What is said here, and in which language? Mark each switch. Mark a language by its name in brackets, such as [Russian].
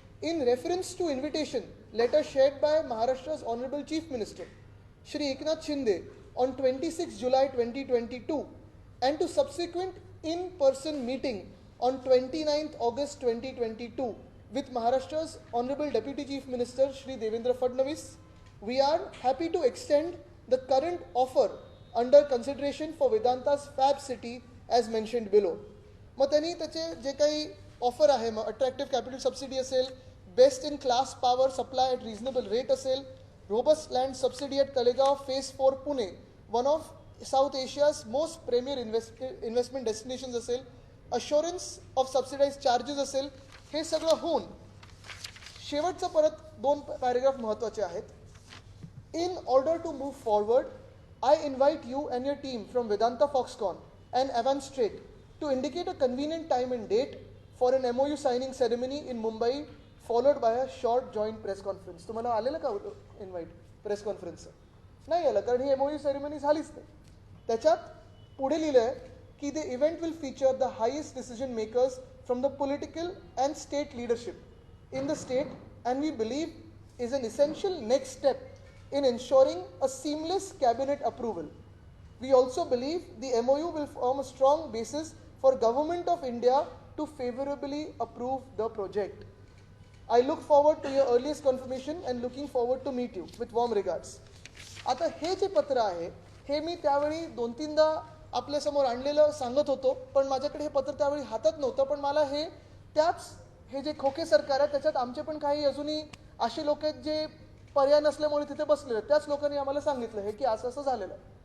[English] In reference to invitation letter shared by Maharashtra's Honorable Chief Minister Shri Eknath Shinde on 26 July 2022 and to subsequent in-person meeting on 29th August 2022 with Maharashtra's Honorable Deputy Chief Minister Shri Devendra Fadnavis, we are happy to extend the current offer under consideration for Vedanta's Fab City as mentioned below. [Marathi] मग त्यांनी त्याचे जे काही [English] offer आहे, मग attractive capital subsidy असेल, best in class power supply at reasonable rate असेल, robust land subsidy at Talegaon phase 4 Pune, one of South Asia's most premier investment destinations असेल, assurance of subsidise charges असेल, [Marathi] हे सगळं होऊन शेवटचं परत 2 पॅरेग्राफ महत्त्वाचे आहेत. [English] In order to move forward, I invite you and your team from Vedanta Foxconn and Avance Trade to indicate a convenient time and date for an MOU signing ceremony in Mumbai, followed by a short joint press conference. [Marathi] तुम्हाला आलेलं का invite press कॉन्फरन्सचं? नाही आलं, कारण ही MOU ceremony झालीच नाही. त्याच्यात पुढे लिहिलं आहे की [English] the event will feature the highest decision makers from the political and state leadership in the state, and we believe is an essential next step in ensuring a seamless cabinet approval. We also believe the MOU will form a strong basis for Government of India to favorably approve the project. I look forward to your earliest confirmation and looking forward to meet you. With warm regards. [Marathi] आता हे जे पत्र आहे हे मी त्यावेळी 2-3दा आपल्यासमोर आणलेलं सांगत होतो, पण माझ्याकडे हे पत्र त्यावेळी हातात नव्हतं. पण मला हे जे खोके सरकार आहे त्याच्यात आमचे पण काही अजूनही असे लोक आहेत जे पर्याय नसल्यामुळे तिथे बसलेले, त्याच लोकांनी आम्हाला सांगितलं हे की असं असं झालेलं आहे.